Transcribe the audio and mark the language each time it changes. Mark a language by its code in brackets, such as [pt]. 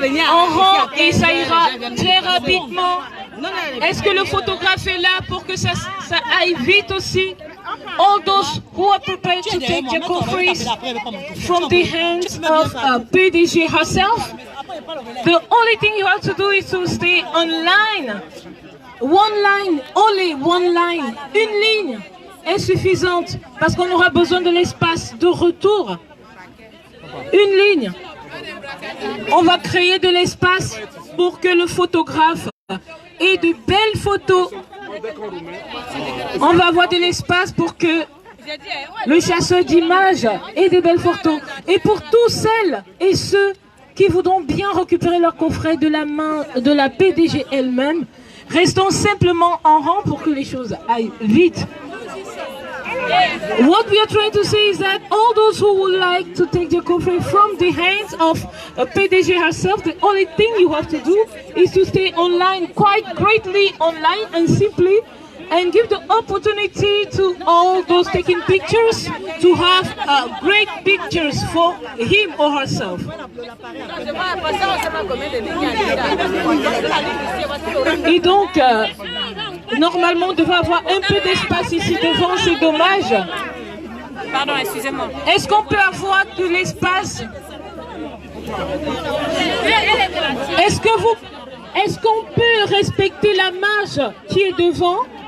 [fr] En rang et ça ira très rapidement. Est-ce que le photographe est là pour que ça aille vite aussi? [en] All those who are prepared to take their coffers from the hands of PDG herself, the only thing you have to do is to stay online. One line, only one line, [fr] une ligne est suffisante parce qu'on aura besoin de l'espace de retour. Une ligne. On va créer de l'espace pour que le photographe ait de belles photos. On va avoir de l'espace pour que le chasseur d'images ait de belles photos. Et pour tous celles et ceux qui voudront bien récupérer leur coffret de la main de la PDG elle-même, restons simplement en rang pour que les choses aillent vite. [en] What we are trying to say is that all those who would like to take the coffret from the hands of PDG herself, the only thing you have to do is to stay online, quite greatly online and simply, and give the opportunity to all those taking pictures to have great pictures for him or herself. [fr] Et donc, normalement, on devrait avoir un peu d'espace ici devant, c'est dommage. Pardon, excusez-moi. Est-ce qu'on peut avoir de l'espace? Est-ce qu'on peut respecter la marge qui est devant?